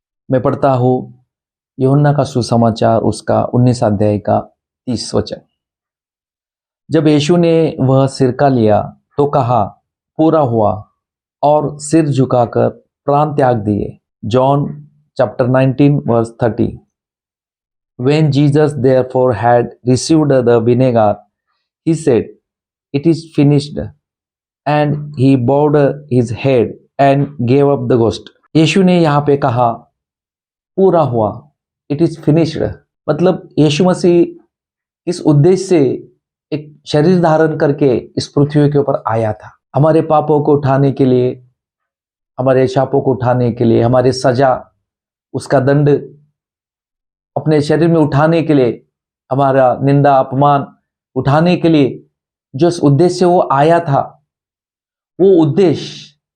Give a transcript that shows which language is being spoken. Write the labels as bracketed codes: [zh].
[hi] मैं पढ़ता हूं यूहन्ना का सुसमाचार उसका 19 अध्याय का 30 वचन। जब यीशु ने वह सिरका लिया तो कहा, पूरा हुआ, और सिर झुकाकर प्राण त्याग दिए। [en] John chapter 19 verse 30। When Jesus therefore had received the vinegar, he said, "It is finished," and he bowed his head and gave up the ghost. [hi] यीशु ने यहाँ पे कहा पूरा हुआ, [en] It is finished. [hi] मतलब यीशु मसीह इस उद्देश्य से एक शरीर धारण करके इस पृथ्वी के ऊपर आया था, हमारे पापों को उठाने के लिए, हमारे शापों को उठाने के लिए, हमारे सजा, उसका दंड अपने शरीर में उठाने के लिए, हमारा निंदा अपमान उठाने के लिए जो उद्देश्य से वो आया था, वो उद्देश्य